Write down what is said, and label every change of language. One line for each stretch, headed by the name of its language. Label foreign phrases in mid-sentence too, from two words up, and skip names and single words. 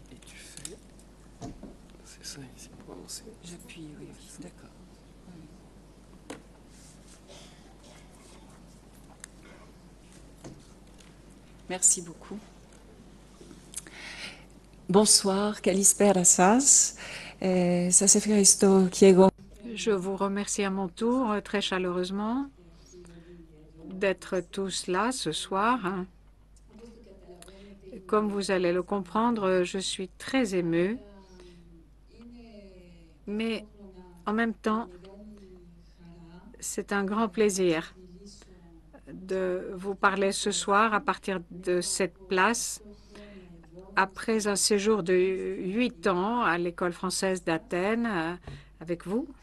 French: Et tu fais... C'est ça ici pour avancer. J'appuie, oui, d'accord. Oui. Merci beaucoup. Bonsoir,
Greek: Kalispera σας. Σας ευχαριστώ και εγώ.
French: Je vous remercie à mon tour très chaleureusement d'être tous là ce soir. Comme vous allez le comprendre, je suis très émue, mais en même temps, c'est un grand plaisir de vous parler ce soir à partir de cette place, après un séjour de 8 ans à l'École française d'Athènes avec vous.